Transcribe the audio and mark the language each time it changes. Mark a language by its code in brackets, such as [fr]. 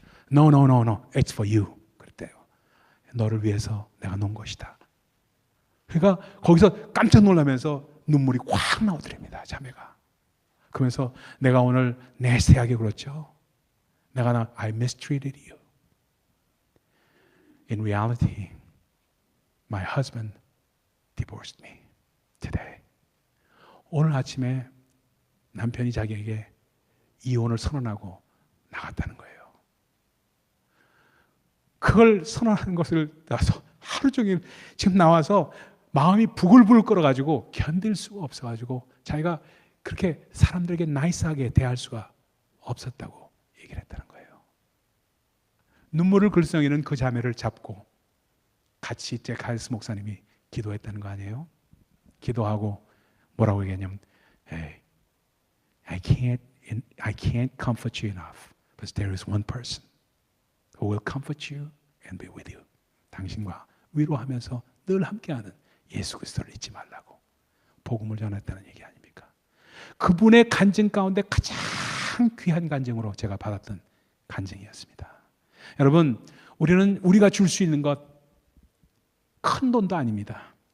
[en] No, it's for you. [ko] 그랬대요. 너를 위해서 내가 놓은 것이다. 그러니까 거기서 깜짝 놀라면서 눈물이 확 나오더랍니다. 자매가. 그러면서 내가 오늘 내세하게 굴었죠. [en] I mistreated you. In reality, my husband divorced me today. [ko] 오늘 아침에 남편이 자기에게 이혼을 선언하고 나갔다는 거예요. 그걸 선언하는 것을 나서 하루 종일 지금 나와서 마음이 부글부글 끓어가지고 견딜 수가 없어가지고 자기가 그렇게 사람들에게 나이스하게 대할 수가 없었다고 얘기를 했다는 거예요. 눈물을 글썽이는 그 자매를 잡고 같이 제카이스 목사님이 기도했다는 거 아니에요? 기도하고 뭐라고 얘기했냐면 [en] Hey, I can't comfort you enough, but there is one person who will comfort you and be with you. [ko] 당신과 위로하면서 늘 함께하는 예수 그리스도를 잊지 말라고 복음을 전했다는 얘기 아닙니까? 그분의 간증 가운데 가장 귀한 간증으로 제가 받았던 간증이었습니다. 여러분, 우리가 줄 수 있는 것 큰 돈도 아닙니다.